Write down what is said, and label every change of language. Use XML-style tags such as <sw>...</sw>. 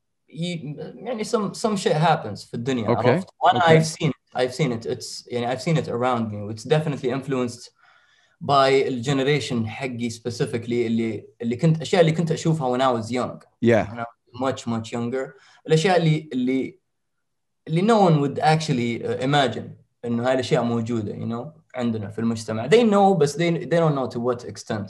<en>يعني some shit happens في الدنيا. Okay.</en> <ar>عرفت؟ وأنا Okay.</ar> <en>I've seen it. It's يعني I've seen it around me. It's definitely influenced by الجنريشن حقي specifically اللي كنت أشياء اللي كنت أشوفها when I was young. Yeah. When I was much younger.</en> <ar>الأشياء اللي no one would actually imagine إنه هاي الأشياء موجودة, you know, عندنا في المجتمع.</ar> <en>They know, but they don't know to what extent.</en>